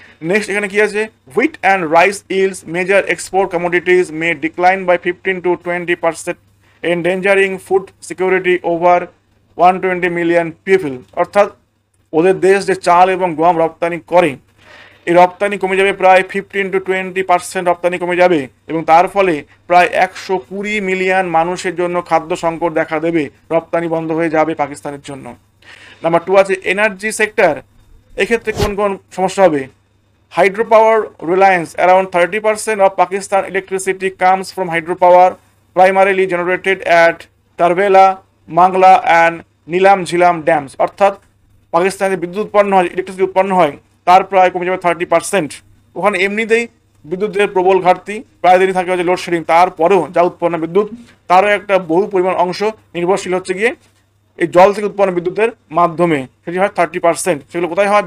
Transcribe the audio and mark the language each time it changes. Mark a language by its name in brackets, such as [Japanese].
[Bangla] Next এখানে কি আছে, [English] wheat and rice ills major export commodities may decline by 15 to 20%, endangering food security over 120 million people, [Bangla] অর্থাৎ ওদের দেশ যে চাল এবং গম রপ্তানি করে এই রপ্তানি কমে যাবে, প্রায় 15 to 20% রপ্তানি কমে যাবে, এবং তার ফলে প্রায় 120 মিলিয়ন মানুষের জন্য খাদ্য সংকট দেখা দেবে, রপ্তানি বন্ধ হয়ে যাবে পাকিস্তানের জন্য। নাম্বার 2 আছে এনার্জি সেক্টর, এক্ষেত্রে কোন কোন সমস্যা হবে? [English] Hydropower reliance, around 30% of Pakistan electricity comes from hydropower, primarily generated at Tarbela, Mangla and Nilam Jhilam dams. [Bangla] অর্থাৎ পাকিস্তানে বিদ্যুৎ উৎপন্ন হয়, ইলেকট্রিসিটি উৎপন্ন হয়, তার প্রায় কমে যাবে 30%। ওখানে এমনিতেই বিদ্যুতের প্রবল ঘাটতি, প্রায় দিনই থাকে হচ্ছে লোডশেডিং, তারপরেও যা উৎপন্ন বিদ্যুৎ তারও একটা বহু পরিমাণ অংশ নির্ভরশীল হচ্ছে গিয়ে এই জল থেকে উৎপন্ন বিদ্যুতের মাধ্যমে, সেটি হয় 30%। সেগুলো কোথায় হয়?